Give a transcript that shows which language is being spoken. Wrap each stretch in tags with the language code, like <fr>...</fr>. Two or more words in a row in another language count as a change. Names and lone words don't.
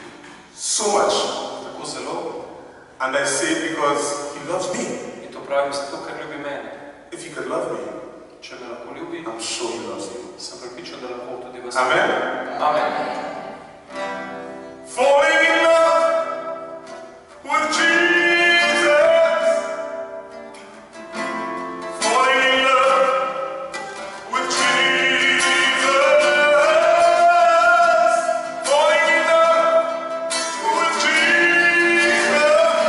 <en>so much,</en> <sl>tako zelo,</sl> <en>and I say it because he loves me.</en> <sl>in to pravim zato, ker ljubi mene.</sl> <en>If he could love me,</en> <sl>Če me lahko ljubi,</sl> <en>I'm sure he loves you.</en> <sl>sem prepričan, da lahko tudi vas Amen. ljubi. Amen.</sl> <en>Falling in love with Jesus. Falling in love with Jesus. Falling in love with Jesus.</en>